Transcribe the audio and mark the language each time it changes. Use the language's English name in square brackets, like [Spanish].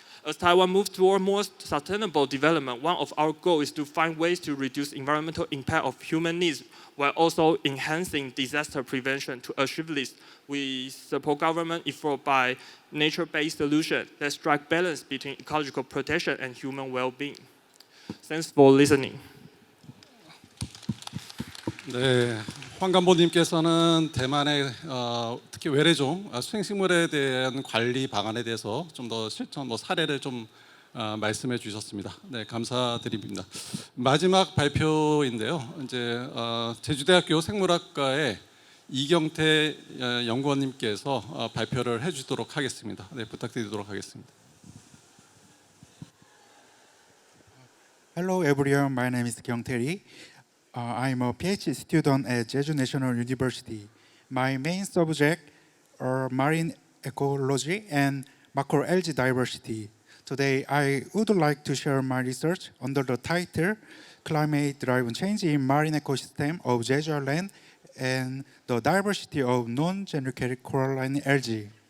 [English] As Taiwan moves toward more sustainable development, one of our goals is to find ways to reduce environmental impact of human needs while also enhancing disaster prevention. To achieve this, we support government effort by nature-based solutions that strike balance between ecological protection and human well-being. Thanks for listening. [Korean] 네, 황간보님께서는 대만의 특히 외래종 수행식물에 대한 관리 방안에 대해서 좀 더 실천 사례를 좀 말씀해 주셨습니다. 네, 감사드립니다. 마지막 발표인데요. 이제 제주대학교 생물학과의 이경태 연구원님께서 발표를 해주도록 하겠습니다. 네, 부탁드리도록 하겠습니다. [English] Hello everyone, my name is Kyung-tae. I'm a PhD student at Jeju National University. My main subject are marine ecology and macroalgae diversity. Today, I would like to share my research under the title Climate-Driven Change in Marine Ecosystem of Jeju Island and the Diversity of Non-Generic Coralline Algae.